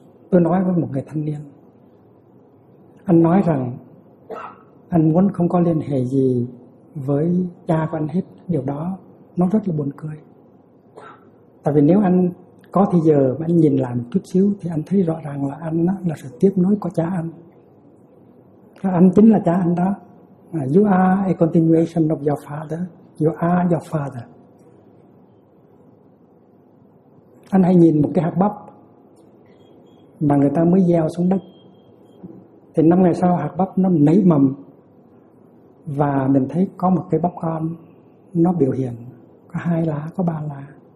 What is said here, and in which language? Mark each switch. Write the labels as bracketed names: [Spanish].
[Vietnamese] Tôi nói với một người thanh niên, anh nói rằng anh muốn không có liên hệ gì với cha của anh hết. Điều đó nó rất là buồn cười. Tại vì nếu anh có thì giờ mà anh nhìn lại một chút xíu thì anh thấy rõ ràng là anh là sự tiếp nối của cha anh. Anh chính là cha anh đó. [English] You are a continuation of your father. You are your father. [Vietnamese] Anh hãy nhìn một cái hạt bắp mà người ta mới gieo xuống đất, thì năm ngày sau hạt bắp nó nảy mầm và mình thấy có một cái bắp con, nó biểu hiện có hai lá, có ba lá.